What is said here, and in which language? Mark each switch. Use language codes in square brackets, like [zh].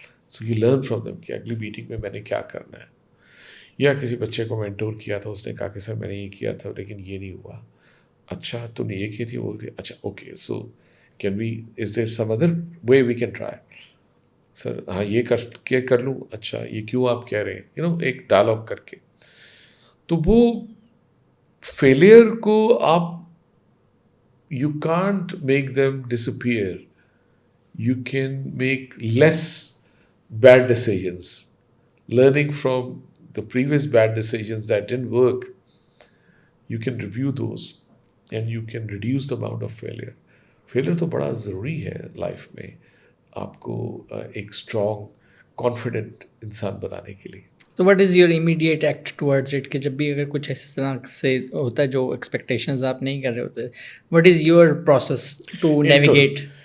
[en] so you learn from them [ur] کہ اگلی meeting میں نے کیا کرنا ہے. یا کسی بچے کو مینٹور کیا تھا, اس نے کہا کہ سر میں نے یہ کیا تھا لیکن یہ نہیں ہوا. اچھا تم نے یہ کی تھی وہ تھی, اچھا okay, [en] So can we is there some other way we can try. [ur] سر ہاں یہ کر لوں, اچھا یہ کیوں آپ کہہ رہے ہیں, [en] you know [ur] ایک ڈائلاگ کر کے. تو وہ فیلئر کو آپ [en] You can't make them disappear, you can make less bad decisions, learning from the previous bad decisions that didn't work, you can review those and you can reduce the amount of failure. [ur] Failure تو بڑا ضروری ہے life میں آپ کو ایک strong confident انسان بنانے کے لیے. تو [en] what is your immediate act towards it, [ur] کہ جب بھی اگر کچھ اس طرح سے ہوتا ہے جو ایکسپیکٹیشنز آپ نہیں کر رہے ہوتے, [en] What is your process to navigate?